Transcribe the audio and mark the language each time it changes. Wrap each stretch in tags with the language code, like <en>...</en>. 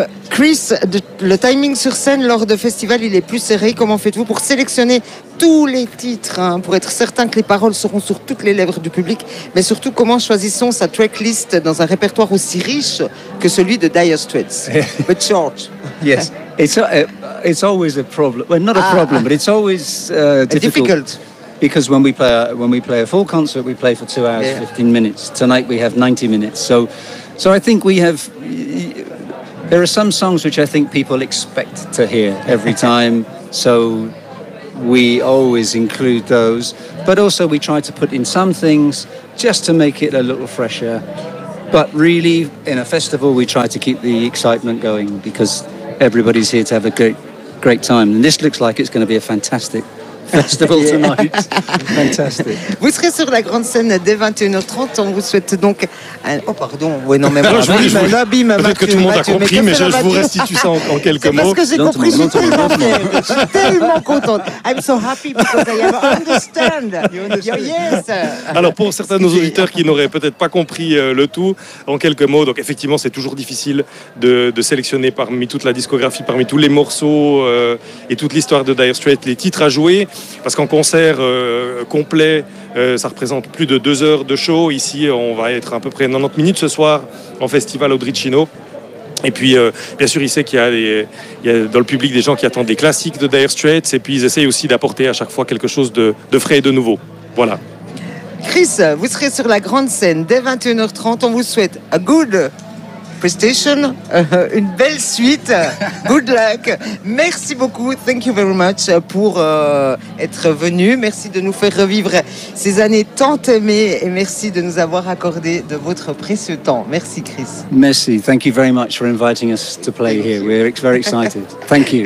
<fr>Chris, le timing sur scène lors de festivals, il est plus serré. Comment faites-vous pour sélectionner tous les titres, hein, pour être certain que les paroles seront sur toutes les lèvres du public? Mais surtout, comment choisit-on sa tracklist dans un répertoire aussi riche que celui de Dire Straits?</fr> <en>But George. Yes, it's always a problem. Well, not a problem, but it's always difficult. Because when we play a full concert, we play for 2 hours, yeah. 15 minutes. Tonight we have 90 minutes. So I think we have... There are some songs which I think people expect to hear every time, so we always include those. But also we try to put in some things just to make it a little fresher. But really, in a festival, we try to keep the excitement going because everybody's here to have a great, great time. And this looks like it's going to be a fantastic festival tonight. Fantastic.</en> <fr>Vous serez sur la grande scène dès 21h30. On vous souhaite donc... Oh pardon, oui non mais moi l'abîme. Peut-être que tout le monde a compris, mais je vous restitue ça en quelques mots. C'est parce que j'ai compris, je suis tellement contente.</fr> <en>I'm so happy because I understand. Yes.</en> <fr>Alors pour certains de nos auditeurs qui n'auraient peut-être pas compris le tout, en quelques mots, donc effectivement c'est toujours difficile de sélectionner parmi toute la discographie, parmi tous les morceaux et toute l'histoire de Dire Straits, les titres à jouer, parce qu'en concert complet, ça représente plus de 2 heures de show. Ici, on va être à peu près 90 minutes ce soir en festival au Dricino. Et puis, bien sûr, ils savent qu'il y a, dans le public des gens qui attendent des classiques de Dire Straits. Et puis, ils essayent aussi d'apporter à chaque fois quelque chose de frais et de nouveau. Voilà. Chris, vous serez sur la grande scène dès 21h30. On vous souhaite</fr> <en>a good PlayStation,</en> <fr>une belle suite,</fr> <en>good luck,</en> <fr>merci beaucoup,</fr> <en>thank you very much</en> <fr>pour être venu, merci de nous faire revivre ces années tant aimées et merci de nous avoir accordé de votre précieux temps, merci Chris.</fr> <en>Merci, thank you very much for inviting us to play here, we're very excited, thank you.</en>